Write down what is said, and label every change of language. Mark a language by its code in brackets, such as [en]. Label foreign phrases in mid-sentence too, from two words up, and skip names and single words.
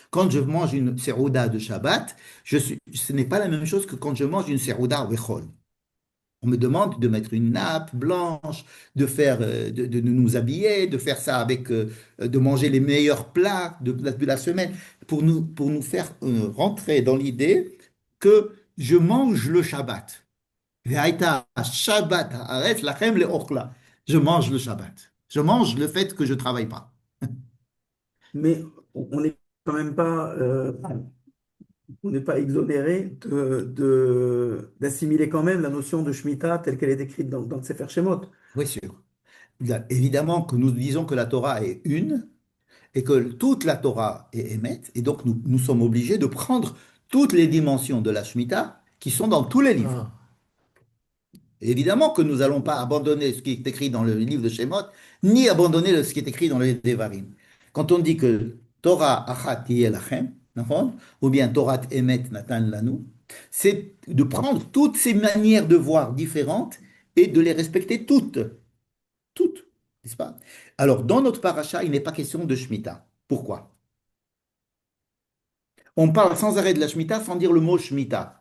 [fr] Quand je mange une serouda de Shabbat, ce n'est pas la même chose que quand je mange une [he] סעודה וחול. [fr] On me demande de mettre une nappe blanche, de nous habiller, de faire ça de manger les meilleurs plats de la semaine, pour nous faire rentrer dans l'idée que je mange le Shabbat. [he] והיתה שבת הארץ לכם לאכלה. [fr] Je mange le Shabbat. Je mange le fait que je ne travaille pas. Mais on n'est quand même pas, on n'est pas exonéré d'assimiler quand même la notion de Shemitah telle qu'elle est décrite dans le Sefer Shemot. Oui, sûr. Évidemment que nous disons que la Torah est une et que toute la Torah est émette, et donc nous sommes obligés de prendre toutes les dimensions de la Shemitah qui sont dans tous les livres. Ah, Évidemment que nous n'allons pas abandonner ce qui est écrit dans le livre de Shemot, ni abandonner ce qui est écrit dans le Devarim. Quand on dit que [he] תורה אחת יהיה לכם, [fr] נכון? Ou bien [he] תורת אמת נתן לנו, [fr] c'est de prendre toutes ces manières de voir différentes et de les respecter toutes. Toutes, n'est-ce pas? Alors, dans notre paracha, il n'est pas question de Shemitah. Pourquoi? On parle sans arrêt de la Shemitah sans dire le mot Shemitah.